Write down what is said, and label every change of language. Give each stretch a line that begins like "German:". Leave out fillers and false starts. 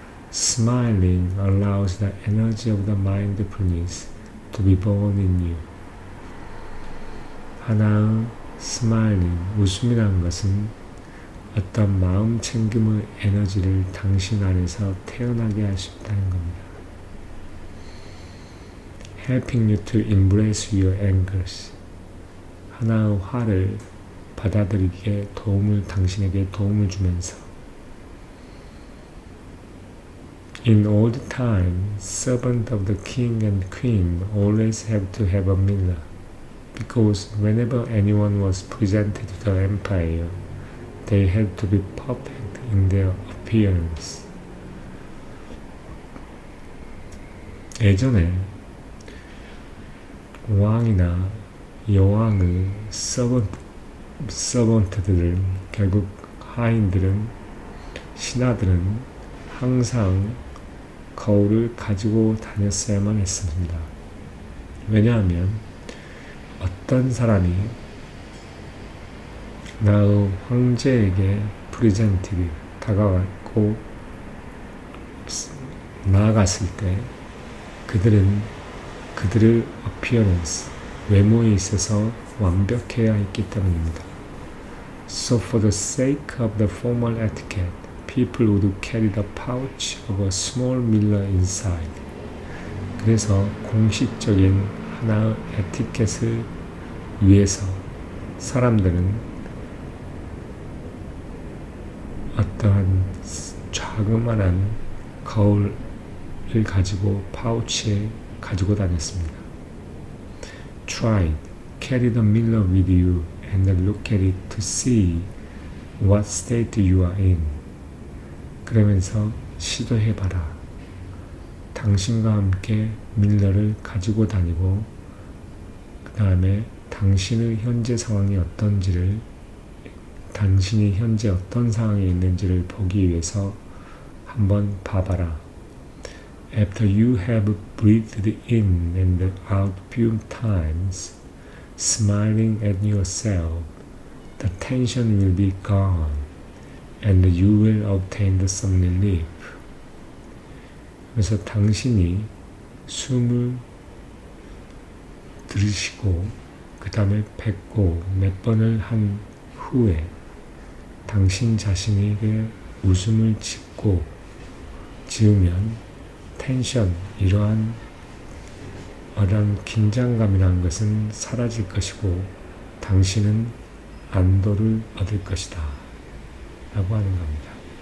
English: Smiling allows the energy of the mindfulness to be born in you.
Korean: 하나의 스마일링, 웃음이라는 것은 어떤 마음 챙김의 에너지를 당신 안에서 태어나게 할 수 있다는 겁니다.
English: Helping you to embrace your angers.
Korean: 하나의 화를 받아들이기에 당신에게 도움을 주면서
English: In old time, servants of the king and queen always had to have a mirror, because whenever anyone was presented to the empire, they had to be perfect in their appearance.
Korean: 예전에 왕이나 여왕의 서번트들은 결국 하인들은 신하들은 항상 거울을 가지고 다녔어야만 했습니다. 왜냐하면 어떤 사람이 나의 황제에게 프레젠트를 다가갔고 나아갔을 때 그들은 그들의 appearance, 외모에 있어서 완벽해야 했기 때문입니다.
English: So for the sake of the formal etiquette, people would carry the pouch of a small mirror inside.
Korean: 그래서 공식적인 하나의 에티켓을 위해서 사람들은 어떠한 자그마한 거울을 가지고 파우치에 가지고 다녔습니다.
English: Try, carry the mirror with you and look at it to see what state you are in.
Korean: 그러면서 시도해봐라. 당신과 함께 밀러를 가지고 다니고 그 다음에 당신의 현재 상황이 어떤지를 당신이 현재 어떤 상황에 있는지를 보기 위해서 한번 봐봐라.
English: After you have breathed in and out few times, smiling at yourself, the tension will be gone and you will obtain some relief.
Korean: 그래서 당신이 숨을 들이쉬고 그 다음에 뱉고 몇 번을 한 후에 당신 자신에게 웃음을 지으면 텐션, 이러한 긴장감이라는 것은 사라질 것이고 당신은 안도를 얻을 것이다 라고 하는 겁니다.